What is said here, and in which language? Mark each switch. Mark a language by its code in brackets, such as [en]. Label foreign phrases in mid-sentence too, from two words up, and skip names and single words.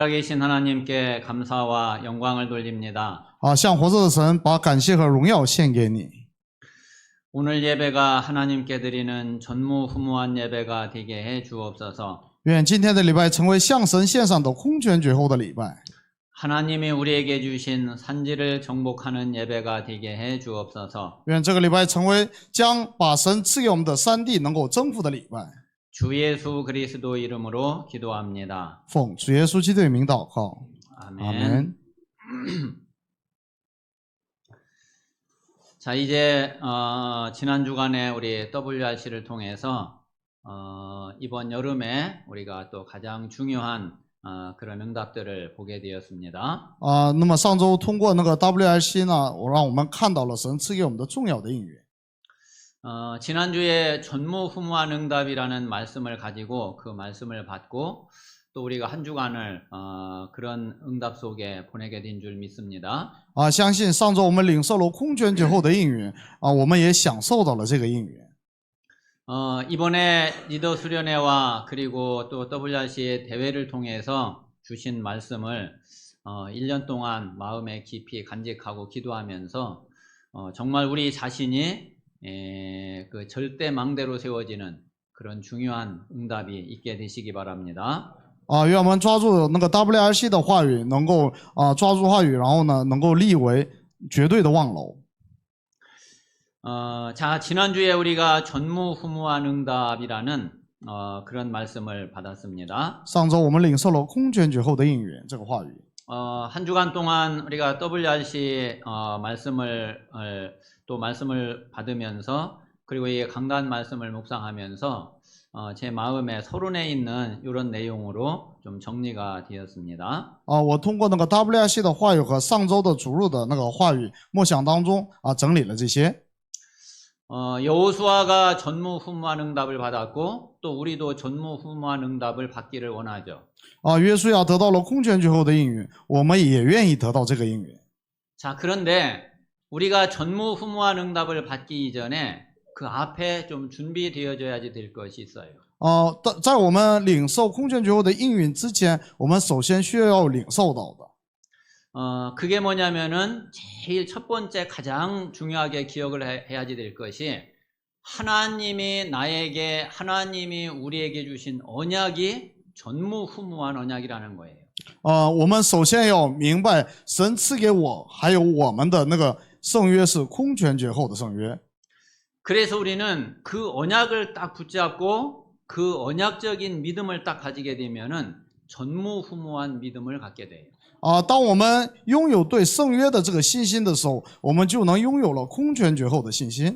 [ko] 살아계신 하나님께 감사와 영광을 돌립니다. [zh] 向活着的神把感谢和荣耀献给你。 [ko] 오늘 예배가 하나님께 드리는 전무후무한 예배가 되게 해 주옵소서. [zh] 愿今天的礼拜成为向神献上的空前绝后的礼拜。 [ko] 하나님이 우리에게 주신 산지를 정복하는 예배가 되게 해 주옵소서. [zh] 愿这个礼拜成为将把神赐给我们的山地能够征服的礼拜。 [ko] 주 예수 그리스도 이름으로 기도합니다. [zh] 奉主耶稣基督的名祷告， [ko] 아멘. [zh] 阿门。 [ko] 자, 이제 지난 주간에 우리 WRC를 통해서 이번 여름에 우리가 또 가장 중요한 그런 응답들을 보게 되었습니다. [zh] 那么上周通过那个 WRC 呢，让我们看到了神赐给我们的重要的应允。 [ko] 지난주에 전무후무한 응답이라는 말씀을 가지고 그 말씀을 받고 또 우리가 한 주간을 그런 응답 속에 보내게 된 줄 믿습니다. [zh] 相信上周我们领受了空前绝后的应允我们也享受到了这个应允。 [ko] 이번에 리더 수련회와 그리고 또 WRC 대회를 통해서 주신 말씀을 1년 동안 마음에 깊이 간직하고 기도하면서 정말 우리 자신이 그 절대망대로 세워지는 그런 중요한 응답이 있게 되시기 바랍니다. [zh] 愿我们抓住那个 WRC 的话语，能够抓住话语，然后呢，能够立为绝对的望楼。 [ko] 자, 지난주에 우리가 전무후무한 응답이라는 그런 말씀을 받았습니다. [zh] 上周我们领受了空前绝后的应允这个话语。 [ko] 한 주간 동안 우리가 WRC 말씀을 받으면서 그리고 이 강단 말씀을 묵상하면서 제 마음에 서론에 있는 이런 내용으로 좀 정리가 되었습니다. [zh] 我通过那个 WRC 的话语和上周的主日的那个话语默想当中整理了这些。 [ko] 여호수아가 전무후무한 응답을 받았고 또 우리도 전무후무한 응답을 받기를 원하죠. [zh] 约书亚得到了空前绝后的应允，我们也愿意得到这个应允。 [ko] 자, 그런데 우리가 전무후무한 응답을 받기 이전에 그 앞에 좀 준비되어져야지 될 것이 있어요. [zh] 在我们领受空前绝后的应允之前，我们首先需要领受到的。 [ko] 그게 뭐냐면은 제일 첫 번째 가장 중요하게 기억을 해야지 될 것이 하나님이 우리에게 주신 언약이 전무후무한 언약이라는 거예요. [zh] 我们首先要明白，神赐给我还有我们的那个圣约是空前绝后的圣约。 [ko] 그래서 우리는 그 언약을 딱 붙잡고 그 언약적인 믿음을 딱 가지게 되면은 전무후무한 믿음을 갖게 돼요. [zh] 当我们拥有对圣约的这个信心的时候，我们就能拥有了空前绝后的信心。